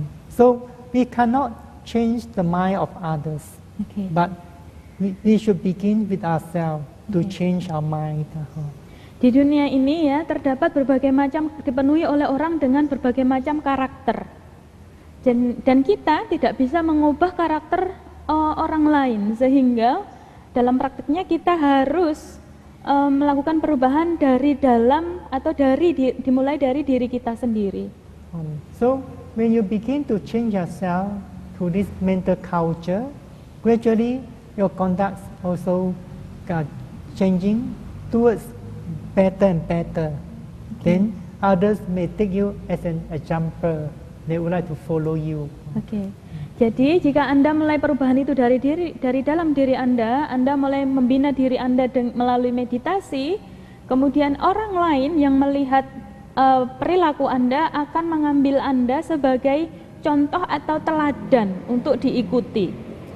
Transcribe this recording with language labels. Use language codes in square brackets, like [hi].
[en] So we cannot change the mind of others, [id] Oke. [en] but we should begin with ourselves to change our mind. [id] Di dunia ini ya terdapat berbagai macam, dipenuhi oleh orang dengan berbagai macam karakter. Dan kita tidak bisa mengubah karakter orang lain, sehingga dalam praktiknya kita harus melakukan perubahan dari dalam atau dimulai dari diri kita sendiri. [en] So when you begin to change yourself to this mental culture, gradually your conduct also changing towards better and better. Then others may take you as an example. They would like to follow you. [id] Oke. Jadi jika Anda mulai perubahan itu dari dalam diri Anda mulai membina diri Anda melalui meditasi, kemudian orang lain yang melihat perilaku Anda akan mengambil Anda sebagai contoh atau teladan untuk diikuti.